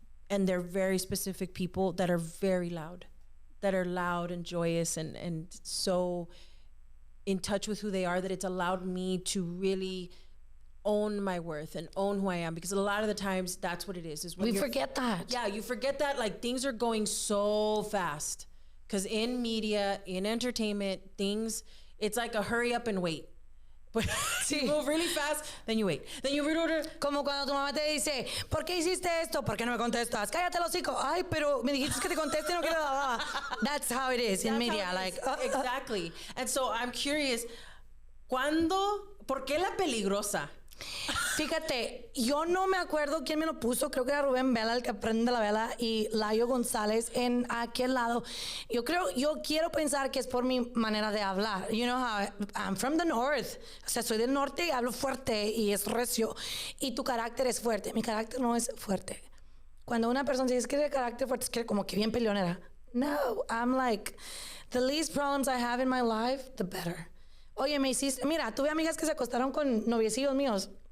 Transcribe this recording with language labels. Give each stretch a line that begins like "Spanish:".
English: And they're very specific people that are very loud, and joyous and so in touch with who they are, that it's allowed me to really own my worth and own who I am, because a lot of the times that's what it is when we forget that. Yeah, you forget that, like, things are going so fast, because in media, in entertainment, it's like a hurry up and wait. But you move really fast, then you wait, then you reorder.
Spanish: Como cuando tu mamá te dice, ¿por qué hiciste esto? ¿Por qué no me contestas? Cállate el hocico. Ay, pero me dijiste que te conteste, no quiero nada.
English: That's how it is in media. Like exactly. And so I'm curious,
Spanish: ¿por qué la peligrosa? Fíjate, yo no me acuerdo quién me lo puso, creo que era Rubén Vela el que prende la vela y Layo González en aquel lado. Yo quiero pensar que es por mi manera de hablar.
English: You know how I'm from the north.
Spanish: O sea, soy del norte y hablo fuerte y es recio. Y tu carácter es fuerte. Mi carácter no es fuerte. Cuando una persona dice que tiene carácter fuerte, es que como que bien peleonera. No,
English: I'm like, the least problems I have in my life, the better.
Spanish: Oye, me hiciste... Mira, tuve amigas que se acostaron con noviecillos míos.